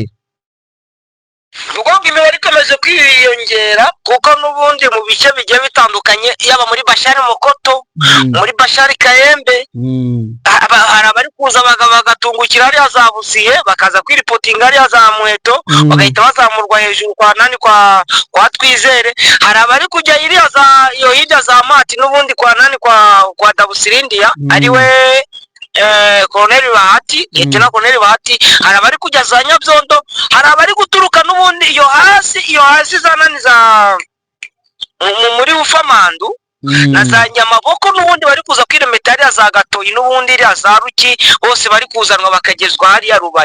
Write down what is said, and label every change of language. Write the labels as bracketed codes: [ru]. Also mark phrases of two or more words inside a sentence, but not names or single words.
[rw] Imibare ikomeje kwiyongera kuko n'ubundi mu bice bigiye bitandukanye, yaba muri Bashari Mokoto, muri Bashari Kayembe, hari abari kuza bagatungukira hariya za Busihe bakaza kwiripotinga hariya za Muheto, bagahita bazamurwa hejuru kwa nani kwa Twizere. Hari abari kujya iriya za Yohida za Mati n'ubundi kwa nani kwa Dabusirindia ariwe Colonel Bahati Lieutenant Colonel Bahati, hari abari kujya za Nyabyondo, hari abari guturuka n'ubundi iyo hasi zananiza muri Bufamandu na za Nyamaboko, n'ubundi bari kuza kwiremeta hariya za Gatoyi, n'ubundi iriya za Ruki, bose bari kuzanwa bakagezwa hariya Rubaya.